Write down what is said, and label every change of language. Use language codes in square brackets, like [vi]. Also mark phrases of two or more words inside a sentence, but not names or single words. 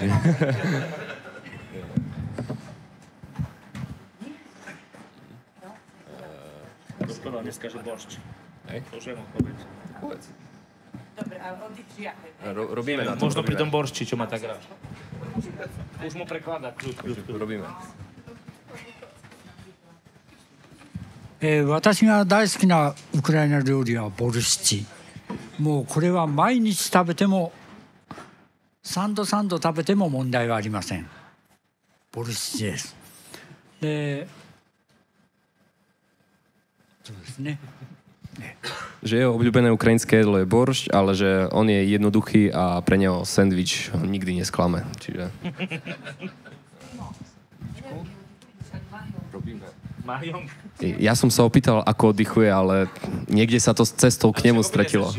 [sk] Rozpráva dneska, že boršč. Môžem odpovedať. Dobre, ale oddych žiadne. Robíme na to. Možno pri tom boršči, čo má tak rád. Už mu prekladá. Robíme. [ja] 私が大好きなウクライナ料理はボルシチ。もうこれは毎日食べても3度食べても問題はありません。ボルシチです。で、そうですね。 [sk] Že jeho obľúbené ukrajinské jedlo je boršť, ale že on je jednoduchý a pre neho sendvič nikdy nesklame. Čiže... Ja som sa opýtal, ako oddychuje, ale niekde sa to s cestou k nemu stratilo.